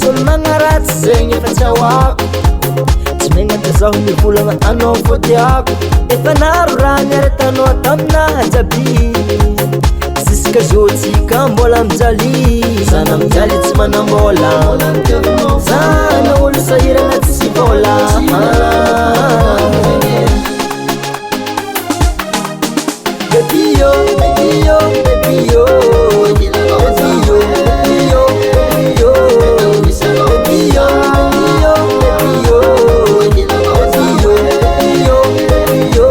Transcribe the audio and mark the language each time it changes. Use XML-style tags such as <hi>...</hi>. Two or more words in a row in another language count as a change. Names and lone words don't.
<mg>olo magnaratsy zegny efa tsy ahoako tsy megnaka zaho mivolagna anao fô tiako efa naro raha niaratanao taminaha jiaby ziska zotsika mbola mijaly zana mijaly tsy manambola zana olo sahirana tsy sy vola</mg> <en>Baby yo, baby yo, baby yo, baby yo, baby yo, baby yo, baby yo, baby yo.</en>